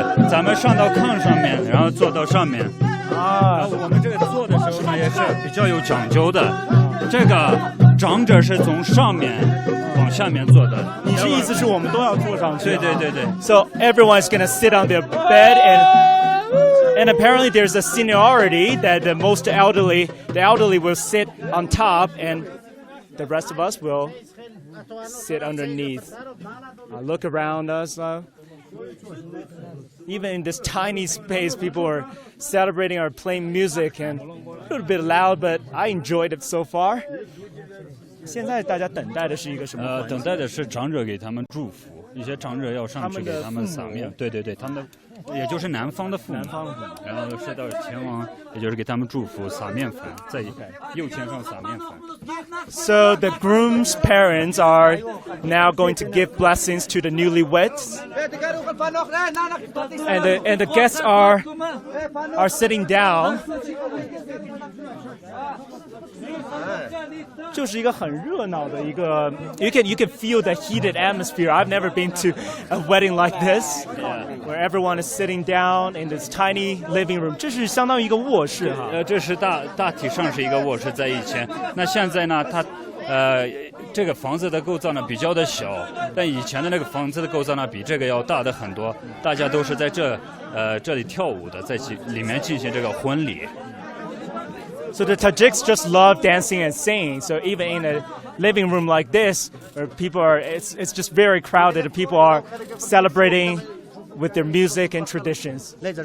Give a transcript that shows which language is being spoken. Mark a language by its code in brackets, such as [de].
[zh] 咱们上到炕上面，然后坐到上面。我们这个坐的时候呢，也是比较有讲究的。这个长者是从上面往下面坐的。你是意思是我们都要坐上去？对。 [en] So everyone's gonna sit on their bed, and apparently there's a seniority that the elderly will sit on top, and the rest of us will sit underneath. Look around us. Even in this tiny space, people are celebrating or playing music, and a little bit loud, but I enjoyed it so far. [zh] 现在大家等待的是一个什么？等待的是长者给他们祝福，一些长者要上去给他们撒面。对，他们也就是男方的父母，然后是到前往，也就是给他们祝福，撒面粉，在右前上撒面粉。 [en] So the groom's parents are now going to give blessings to the newlyweds, and the guests are sitting down. [zh] 就是一个很热闹的一个 [en] you can feel the heated atmosphere. I've never been to a wedding like this, where everyone is sitting down in this tiny living room. [zh] 这是相当于一个卧室哈。这是大体上是一个卧室，在以前。那现在呢，它这个房子的构造呢比较的小，但以前的那个房子的构造呢比这个要大的很多。大家都是在这里跳舞的，在里面进行这个婚礼。 [en] So the Tajiks just love dancing and singing. So even in a living room like this, where people it's just very crowded. People are celebrating with their music and traditions.